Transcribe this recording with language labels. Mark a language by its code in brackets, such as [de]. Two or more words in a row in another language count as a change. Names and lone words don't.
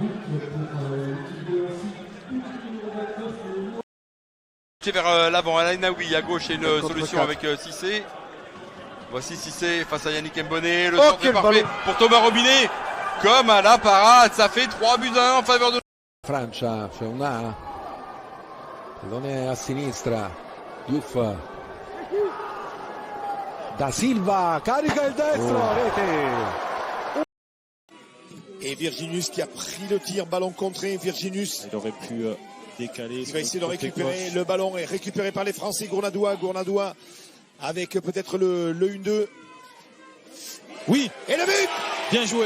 [fr] Vers l'avant, Alain Naoui à gauche et une solution avec Cissé. Voici Cissé face à Yannick Mbonné. Le centre est parfait pour Thomas Robinet. Comme à la parade, ça fait 3-1 en faveur de [it] Francia, c'è una pallone a sinistra, Diouf, Da Silva, carica il destro, rete. [fr] Et Virginus qui a pris le tir, ballon contré, Virginus. Il aurait pu décaler. Il va essayer de récupérer, le ballon est récupéré par les Français, Gournadoua avec peut-être le 1-2. Oui, et le but! Bien joué.